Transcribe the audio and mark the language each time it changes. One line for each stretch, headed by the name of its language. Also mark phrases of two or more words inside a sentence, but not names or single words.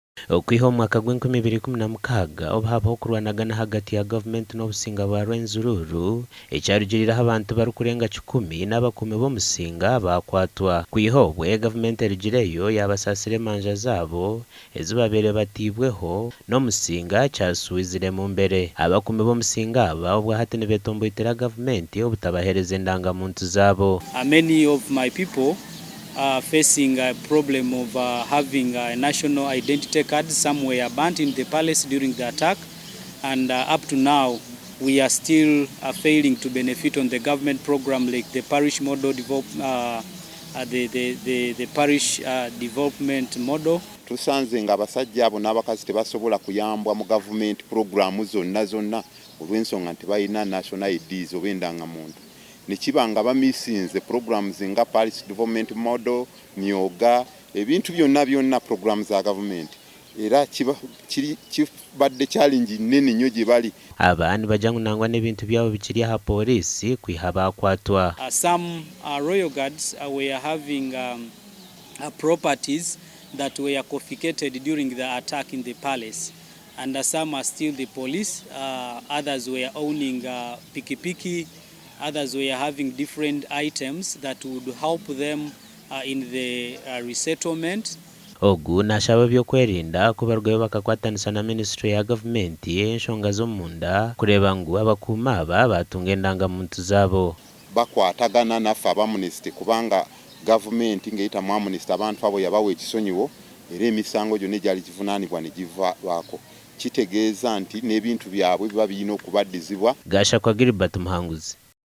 Nyankole: okwiho mwaka gw'2016 obhabaho kurwanagana hagati ya Gavumenti n'obusinga bwa Rwenzururu ekyarugiriraho abantu barukurenga 10 n'abakumi b'omusinga bakwatwa. Kwihobwe Gavumenti erugireyo yabasasire manja zabo ezibabeire batibweho n'omusinga kyasuwizire mu mbere. Abakumi b'omusinga aba obwa hati nibetomboitwa Gavumenti obutabahereza endangamuntu zabo.
English: Many of my people are facing a problem of having a national identity card. Some were burnt in the palace during the attack, and up to now we are still failing to benefit on the government program like the parish model the parish development model.
Ganda: Tusanze nga abasajja abo n'abakazi tebasobola kuyambwa mu
English: government program
Ganda: zonna olw'ensonga nti balina
English: national IDs
Ganda: oba endangamuntu. Nikibanga bamisinze programs nga parish development model, nyoga, ebintu byonna programs za government. Era kibadde challenge nene nnyo gye bali.
Nyankole: Abandi bajangu nangwa n'ebintu byabo bikiri ha polisi kwihaba kwatwa.
English: Some royal guards were having properties that were confiscated during the attack in the palace, and some are still the police. Others were owning piki. Others were having different items that would help them in the resettlement.
Nyankole: Ogu nashaba byokwerinda kubarwayo bakakwatanisa na ministry ya Gavumenti enshonga z'omunda kureba ngu abakuma aba batunga endangamuntu zabo.
Ganda: Bakwatagana naffe abamunisiti kubanga Gavumenti ngeyita mu amunisiti abantu abo yabawa ekisonyiwo era emisango gyonna egyali givunaanibwa ne givaako. Kitegeeza nti n'ebintu byabwe biba birina okubaddizibwa.
Nyankole: Gasha kwa Gilbert Muhanguzi.